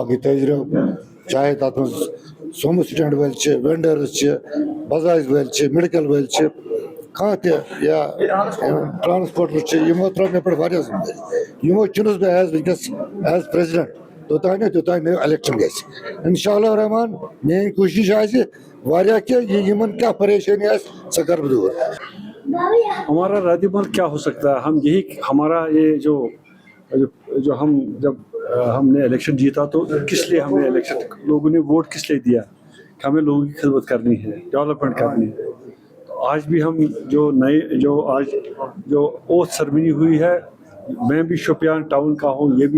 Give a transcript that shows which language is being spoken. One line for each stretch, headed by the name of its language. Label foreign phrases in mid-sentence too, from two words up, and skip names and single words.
Kashmiri: باقٕے تٲجرو چاہے تَتھ منٛز سومو سٹینڈ وٲلۍ چھِ وینڈٲرٕز چھِ بزاج وٲلۍ چھِ میڈِکل وٲلۍ چھِ کانٛہہ تہِ یا ٹرانسپوٹر چھِ یِمو ترٲو مےٚ پٮ۪ٹھ واریاہ ذمہٕ دٲری یِمو چُنُس بہٕ ایز وٕنکیٚس
English: as president
Kashmiri: توٚتانۍ نہٕ الیکشن گژھِ
Arabic: انشاءاللہ الرحمان
Kashmiri: میٲنۍ کوٗشِش آسہِ واریاہ کینٛہہ یِمن کیٛاہ پریشٲنی آسہِ سۄ کَرٕ بہٕ دوٗر
Urdu: ہمارا رد عمل کیا ہو سکتا ہے ہم یہی ہمارا یہ جو ہم جب ہم نے الیکشن جیتا تو کس لیے ہم نے الیکشن لوگوں نے ووٹ کس لیے دیا کہ ہمیں لوگوں کی خدمت کرنی ہے ڈیولپمنٹ کرنی ہے آج بھی ہم جو آج
English: oath ceremony
Urdu: ہوئی ہے میں بھی شوپیان ٹاؤن کا ہوں یہ بھی